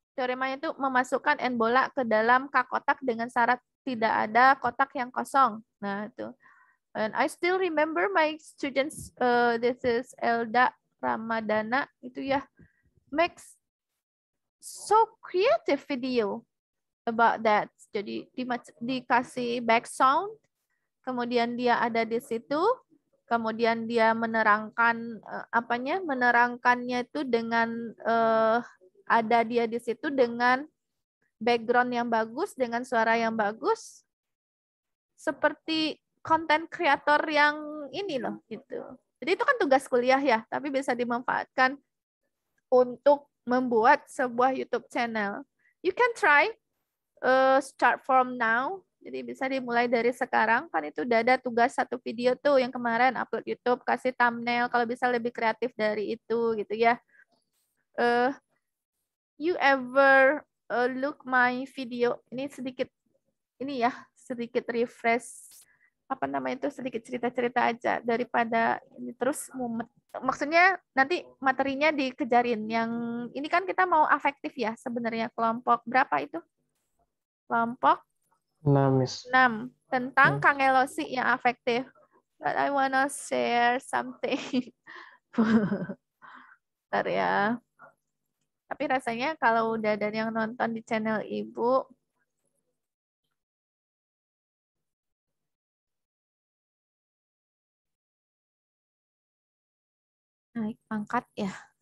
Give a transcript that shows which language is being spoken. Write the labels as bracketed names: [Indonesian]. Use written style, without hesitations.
[Indonesian] Teoremanya itu memasukkan n bola ke dalam K kotak dengan syarat tidak ada kotak yang kosong. Nah, itu. [English] And I still remember my students, this is Elda Ramadana, [Indonesian] itu ya, [English] makes so creative video about that. [Indonesian] Jadi dikasih back sound, kemudian dia ada di situ, kemudian dia menerangkan menerangkannya itu dengan ada dia di situ dengan background yang bagus, dengan suara yang bagus, seperti konten kreator yang ini loh gitu. Jadi itu kan tugas kuliah ya, tapi bisa dimanfaatkan untuk membuat sebuah YouTube channel. [English] You can try start from now. [Indonesian] Jadi bisa dimulai dari sekarang, kan itu udah ada tugas satu video tuh yang kemarin upload YouTube, kasih thumbnail, kalau bisa lebih kreatif dari itu gitu ya. [English] You ever look my video, [Indonesian] ini sedikit ini ya, sedikit refresh sedikit cerita-cerita aja daripada ini terus mumet. Maksudnya nanti materinya dikejarin. Yang ini kan kita mau afektif ya sebenarnya, kelompok berapa itu? Kelompok 6 tentang kangelosi yang afektif. [English] But I wanna share something. [Indonesian] Bentar ya. Tapi rasanya kalau udah ada yang nonton di channel Ibu, naik pangkat ya.